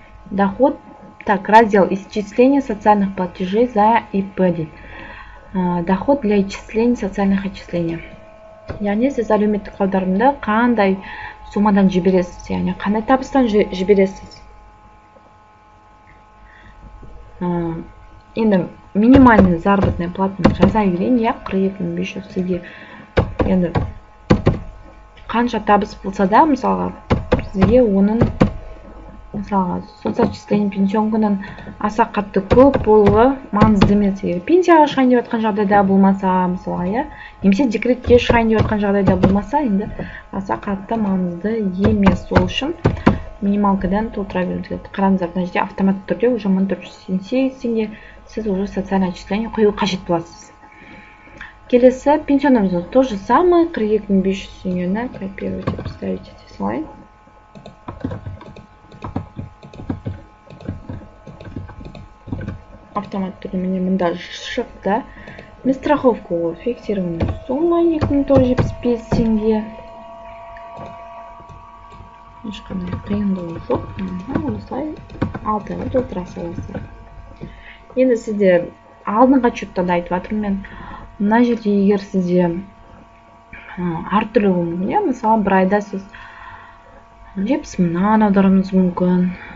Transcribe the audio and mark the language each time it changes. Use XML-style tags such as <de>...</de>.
<ru>Доход. Так, раздел исчисления социальных платежей за ИП. Доход для исчисления социальных отчислений.</ru> <kk>Яғни сіз әлеуметтік қаударымды қандай суммадан жібересіз, яғни қандай табыстан жібересіз. Енді минимальный заработная платаны жаза берейін, 42.500 сізге. Енді қанша табыс болса да, мысалға сізге оның мысалға соцотчисление пенсионкадан аса қатты көп болуы маңызды емес. Пенсияға шығайын деп жатқан жағдайда болмаса, мысалға, немесе декретке шығайын деп жатқан жағдайда болмаса, енді аса қатты маңызды емес. Сол үшін минималкадан толтыра беруіміз керек. Қараңыздар, мына жерде автоматты түрде уже 1488 теңге сіз уже социальное отчисление қою қажет боласыз. Келесі</kk> <ru>пенсионный взнос то же самое, 42.500 теңгені копируйте, поставите здесь.</ru> <kk>Автомат түрде міне мында шықты.</kk> <ru>Мен страховку фиксированная сумма 2475 теңге.</ru> <kk>Ешқандай қиындығы жоқ. Осылай 6 айлық толтыра саласыз. Енді сізде алдыңғы отчеттарда айтып жатырмын мен. Мына жерде егер сізде әртүрлі болуы, мысалы бір айда сіз 70 мыңнан аударуыңыз мүмкін.</kk>